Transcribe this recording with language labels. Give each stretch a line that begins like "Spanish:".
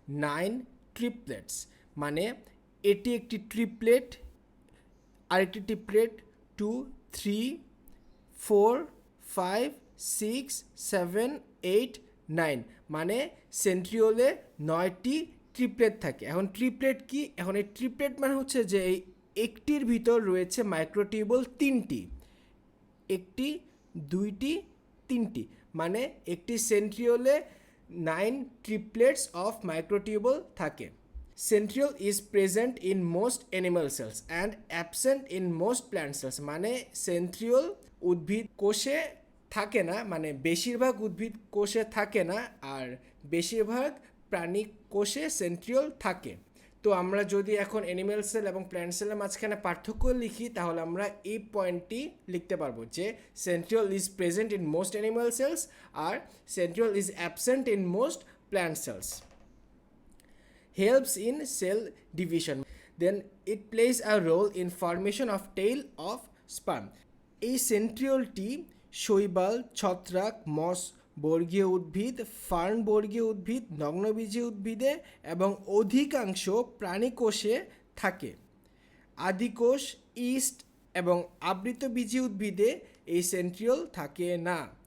Bangla: 9 triplets মানে এটি একটি ট্রিপলেট, আরেকটি ট্রিপলেট 2, 3, 4, 5, 6, 7, 8, 9 মানে সেন্ট্রিওলে 9টি ট্রিপলেট থাকে। এখন ট্রিপলেট কি? এখন এই ট্রিপলেট মানে হচ্ছে যে এই একটির ভিতর রয়েছে মাইক্রোটিউবুল 3টি, একটি, দুইটি, 3টি, মানে একটি সেন্ট্রিওলে
English: 9 triplets of microtubule
Bangla: থাকে।
English: Centriole is present in most animal cells and absent in most plant cells।
Bangla: মানে সেন্ট্রিওল উদ্ভিদ কোষে থাকে না, মানে বেশিরভাগ উদ্ভিদ কোষে থাকে না, আর বেশিরভাগ প্রাণী কোষে সেন্ট্রিওল থাকে। তো আমরা যদি এখন অ্যানিম্যাল সেল এবং প্ল্যান্ট সেলের মাঝখানে পার্থক্য লিখি, তাহলে আমরা এই পয়েন্টটি লিখতে পারবো যে
English: centriole is present in most animal cells
Bangla: আর
English: Centriole is absent in most plant cells. Helps in cell division, then it plays a role in formation of tail of sperm।
Bangla: এই সেন্ট্রিওলটি শৈবাল, ছত্রাক, মস বর্গীয় উদ্ভিদ, ফার্ন বর্গীয় উদ্ভিদ, নগ্নবীজী উদ্ভিদে এবং অধিকাংশ প্রাণী কোষে থাকে। আদিকোষ, ইস্ট এবং আবৃতবীজী উদ্ভিদে এই সেন্ট্রিওল থাকে না।